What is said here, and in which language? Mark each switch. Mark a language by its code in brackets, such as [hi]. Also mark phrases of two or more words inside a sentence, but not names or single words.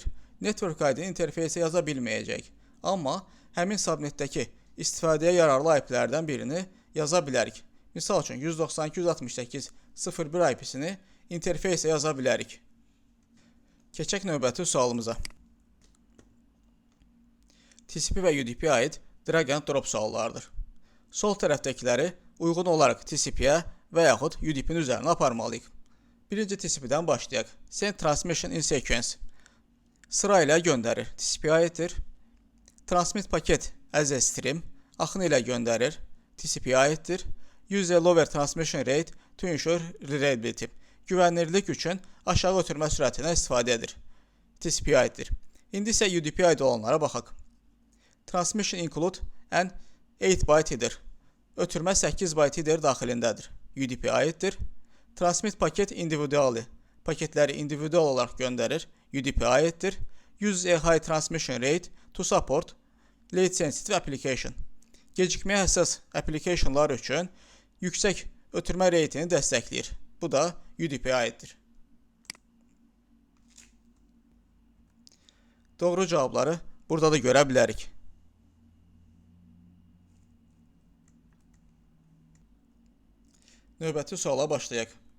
[az] Network ID-ni interfeysə yaza bilməyəcək. Amma həmin subnetdəki istifadəyə yararlı IP-lərdən birini yaza bilərik. Misal üçün 192.168.0.1 IP-sini interfeysə yaza bilərik. Keçək növbəti sualımıza. TCP və UDP-yə aid [en] drag and drop [az] suallardır. Sol tərəfdəkiləri uyğun olaraq TCP-yə və yaxud UDP-nin üzərinə aparmalıyıq. Birinci TCP-dən başlayaq. [en] Send transmission in sequence. [az] Sıra ilə göndərir. TCP-yə aiddir. [en] Transmit paket as a stream. [az] Axını ilə göndərir. TCP-yə aiddir. [en] Use a lower transmission rate to ensure reliability. [az] Güvənilirlik üçün aşağı ötürmə sürətindən istifadə edir. TCP-yə aiddir. İndi isə UDP-yə aid olanlara baxaq. [en] Transmission include an 8 byte-idir. [az] Ötürmə 8 byte-idir daxilindədir. UDP-yə aiddir. [en] Transmit paket individually. [az] Paketləri individual olaraq göndərir. UDP-yə aiddir. [en] Use a high transmission rate to support late sensitive application. [az] Gecikməyə həssas applicationlar üçün yüksək ötürmə reytini dəstəkləyir. Bu da UDP-yə aiddir. Doğru cavabları burada da görə bilərik. Növbəti suala başlayaq.